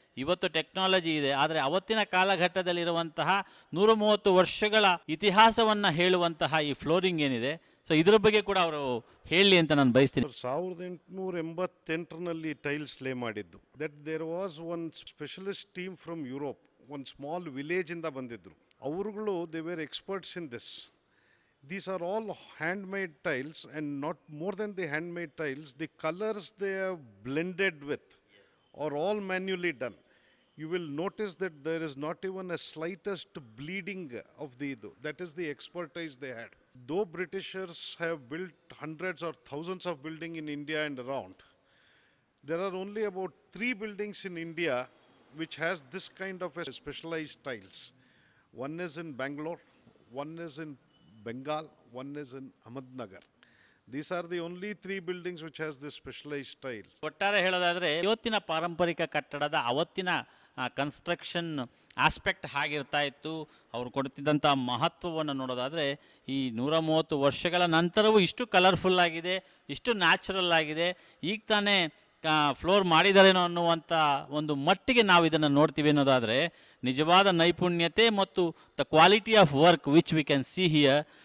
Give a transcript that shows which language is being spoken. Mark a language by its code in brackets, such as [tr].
[kn] ಇವತ್ತು ಟೆಕ್ನಾಲಜಿ ಇದೆ, ಆದರೆ ಅವತ್ತಿನ ಕಾಲಘಟ್ಟದಲ್ಲಿರುವಂತಹ 130 ವರ್ಷಗಳ ಇತಿಹಾಸವನ್ನು ಹೇಳುವಂತಹ ಈ ಫ್ಲೋರಿಂಗ್ ಏನಿದೆ, ಸೊ ಇದರ ಬಗ್ಗೆ ಕೂಡ ಅವರು ಹೇಳಿ ಅಂತ ನಾನು ಬಯಸ್ತೀನಿ. 1888ರಲ್ಲಿ ಟೈಲ್ಸ್ ಲೇ ಮಾಡಿದ್ದು. [en] that there was one specialist team from Europe, [kn] ಒಂದು ಸ್ಮಾಲ್ ವಿಲೇಜಿಂದ ಬಂದಿದ್ದರು. ಅವರುಗಳು [en] They were experts in this. These are all handmade tiles, and not more than the handmade tiles, the colors they have blended with are all manually done. You will notice that there is not even a slightest bleeding of the that is the expertise they had. Though Britishers have built hundreds or thousands of buildings in India and around, there are only about 3 buildings in India which has this kind of a specialized tiles. One is in Bangalore, one is in Bengal, one is in Ahmednagar. These are the only 3 buildings which has this specialized tiles. [kn] ಒಟ್ಟಾರೆ ಹೇಳೋದಾದರೆ ಇವತ್ತಿನ ಪಾರಂಪರಿಕ ಕಟ್ಟಡದ ಅವತ್ತಿನ construction aspect ಹಾಗಿರ್ತಾ ಇತ್ತು. ಅವರು ಕೊಡ್ತಿದ್ದಂಥ ಮಹತ್ವವನ್ನು ನೋಡೋದಾದರೆ ಈ 130 ವರ್ಷಗಳ ನಂತರವೂ ಇಷ್ಟು ಕಲರ್ಫುಲ್ ಆಗಿದೆ, ಇಷ್ಟು ನ್ಯಾಚುರಲ್ ಆಗಿದೆ, ಈಗ ತಾನೇ ಫ್ಲೋರ್ ಮಾಡಿದಾರೇನೋ ಅನ್ನುವಂಥ ಒಂದು ಮಟ್ಟಿಗೆ ನಾವು ಇದನ್ನು ನೋಡ್ತೀವಿ ಅನ್ನೋದಾದರೆ ನಿಜವಾದ ನೈಪುಣ್ಯತೆ ಮತ್ತು [en] The quality of work which we can see here.